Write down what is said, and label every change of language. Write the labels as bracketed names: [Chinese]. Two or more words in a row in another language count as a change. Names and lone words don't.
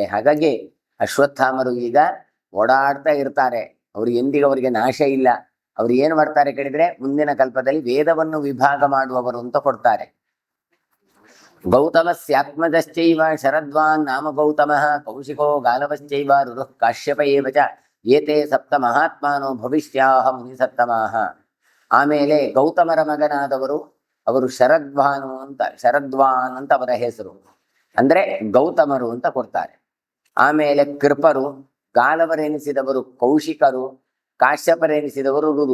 [Kannada] ಹಾಗಾಗಿ ಅಶ್ವತ್ಥಾಮರು ಈಗ ಓಡಾಡ್ತಾ ಇರ್ತಾರೆ. ಅವ್ರು ಎಂದಿಗೂ ಅವರಿಗೆ ನಾಶ ಇಲ್ಲ. ಅವ್ರು ಏನು ಮಾಡ್ತಾರೆ ಕೇಳಿದ್ರೆ ಮುಂದಿನ ಕಲ್ಪದಲ್ಲಿ ವೇದವನ್ನು ವಿಭಾಗ ಮಾಡುವವರು ಅಂತ ಕೊಡ್ತಾರೆ. [Sanskrit] ಗೌತಮಸ್ಯಾತ್ಮಜಶ್ಚೈವ ಶರದ್ವಾನ್ ನಾಮ ಗೌತಮಃ ಕೌಶಿಕೋ ಗಾಲವಶ್ಚೈವ ರುರುಃ ಕಾಶ್ಯಪ ಏವ ಚ ಏತೆ ಸಪ್ತ ಮಹಾತ್ಮಾನೋ ಭವಿಷ್ಯಾಹ ಮುನಿಸತ್ತಮಾಹ. [Kannada] ಆಮೇಲೆ ಗೌತಮರ ಮಗನಾದವರು ಅವರು ಶರದ್ವಾನ್ ಅಂತ ಅವರ ಹೆಸರು, ಅಂದ್ರೆ ಗೌತಮರು ಅಂತ ಕೊಡ್ತಾರೆ. ಆಮೇಲೆ ಕೃಪರು, ಗಾಲವರೆನಿಸಿದವರು ಕೌಶಿಕರು, ಕಾಶ್ಯಪರೆನಿಸಿದವರು ರುರು.